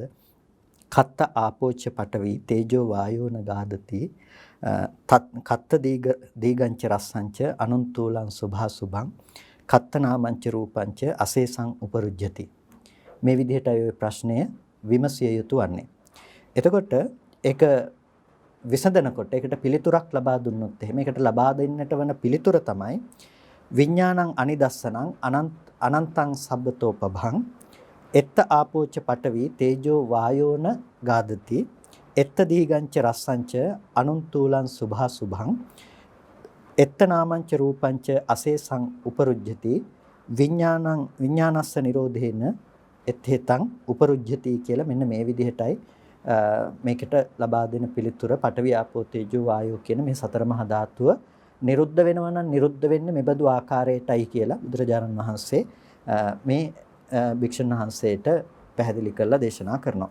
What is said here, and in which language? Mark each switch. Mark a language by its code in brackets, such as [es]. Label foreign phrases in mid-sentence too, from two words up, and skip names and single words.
[pi] කත්ත ආපෝච්ච පඨවි තේජෝ වායෝන ගාදති කත්ත දීගංච රස්සංච අනුන්තූලං සුභා සුභං කත්ත නාමංච රූපංච අසේසං උපරුජ්ජති. [si] මේ විදිහටයි ওই ප්‍රශ්නය විමසිය යුතු වන්නේ. එතකොට ඒක විසඳනකොට ඒකට පිළිතුරක් ලබා දුන්නොත් එහෙම ඒකට ලබා දෙන්නට වන පිළිතුර තමයි [pi] විඥානං අනිදස්සනං අනන්තං සබ්බතෝපභං එත්ත ආපෝච්ච පඨවි තේජෝ වායෝන ගාදති එත්ත දීගංච රස්සංච අනුන්තූලං සුභා සුභං එත්ත නාමංච රූපංච අසේසං උපරුජ්ජති විඥානස්ස නිරෝධේන එත්තේතං උපරුජ්ජති කියලා මෙන්න මේ විදිහටයි මේකට ලබා දෙන පිළිතුර පඨවි ආපෝ තේජෝ වායෝ කියන මේ සතර මහා ධාතුව නිරුද්ධ වෙනවා නම් නිරුද්ධ වෙන්නේ මෙබඳු ආකාරයටයි කියලා බුදුරජාණන් වහන්සේ මේ භික්ෂුන් වහන්සේට පැහැදිලි කරලා දේශනා කරනවා.